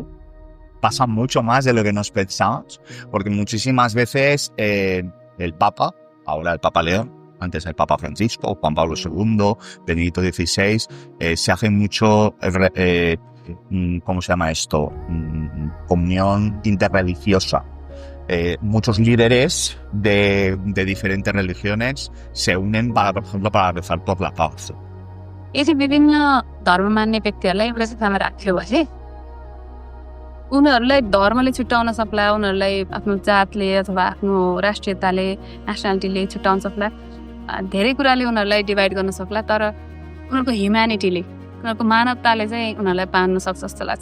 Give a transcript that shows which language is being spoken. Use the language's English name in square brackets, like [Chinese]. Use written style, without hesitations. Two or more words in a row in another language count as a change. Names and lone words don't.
[Spanish] Pasa mucho más de lo que nos pensamos, porque muchísimas veces el Papa, ahora el Papa León, antes el Papa Francisco, Juan Pablo II, Benedicto XVI, se hace mucho, ¿cómo se llama esto? Comunión interreligiosa. Muchos líderes de diferentes religiones se unen por ejemplo, para rezar por la paz. [Nepali] यदि विभिन्न धर्म मान्ने व्यक्तिहरूलाई एउटा जग्गामा राख्यो भने उनीहरूलाई धर्मले छुट्याउन सक्ला, उनीहरूलाई आफ्नो जातले अथवा आफ्नो राष्ट्रियताले, नेसनालिटीले छुट्याउन सक्ला, धेरै कुराले उनीहरूलाई डिभाइड गर्न सक्ला, तर उनीहरूको ह्युम्यानिटीले, उनीहरूको मानवताले चाहिँ उनीहरूलाई बाँध्न सक्छ जस्तो लाग्छ।